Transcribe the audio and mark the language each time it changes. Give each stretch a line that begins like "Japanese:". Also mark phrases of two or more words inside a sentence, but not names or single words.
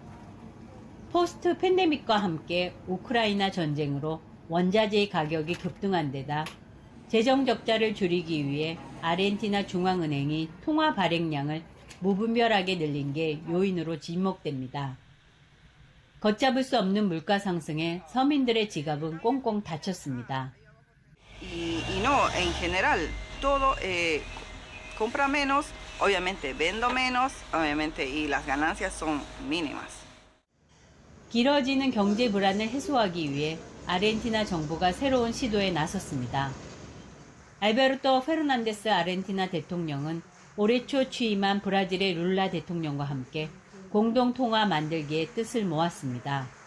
Korean: 포스트 팬데믹과 함께 우크라이나 전쟁으로 원자재 가격이 급등한 데다 재정 적자를 줄이기 위해 아르헨티나 중앙은행이 통화 발행량을 무분별하게 늘린 게 요인으로 지목됩니다. 걷잡을 수 없는 물가 상승에 서민들의 지갑은 꽁꽁 닫혔습니다.
Spanish: Y no, en general, todo compra menos, obviamente vendo menos, obviamente, y las ganancias son mínimas.
Korean: 길어지는 경제 불안을 해소하기 위해 아르헨티나 정부가 새로운 시도에 나섰습니다. 알베르토 페르난데스 아르헨티나 대통령은 올해 초 취임한 브라질의 룰라 대통령과 함께 공동통화 만들기에 뜻을 모았습니다.